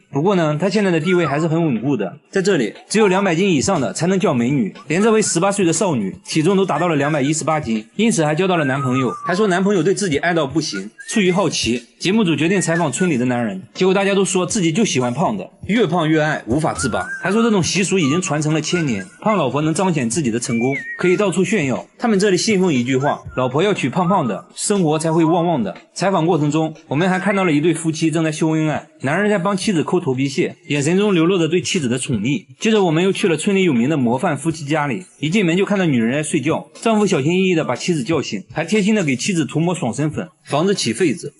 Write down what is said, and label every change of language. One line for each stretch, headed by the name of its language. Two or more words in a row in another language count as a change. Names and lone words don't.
Chinese: 不過呢，她現在的地位還是很穩固的，在這裡只有200斤以上的才能叫美女，連這位18歲的少女體重都達到了218斤，因此還交到了男朋友，還說男朋友對自己愛到不行。出於好奇，節目組決定採訪村裡的男人，結果大家都說自己就喜歡胖的，越胖越愛，無法自拔，還說這種習俗已經傳承了1000年，胖老婆能彰顯自己的成功。 可以到處炫耀。他們這裡信奉一句話，老婆要娶胖胖的，生活才會旺旺的。採訪過程中，我們還看到了一對夫妻正在秀恩愛，男人在幫妻子摳頭皮屑，眼神中流露着對妻子的寵溺。接着我們又去了村裡有名的模範夫妻家裡，一進門就看到女人在睡覺，丈夫小心翼翼地把妻子叫醒，還貼心地給妻子塗抹爽身粉，防止起痱子。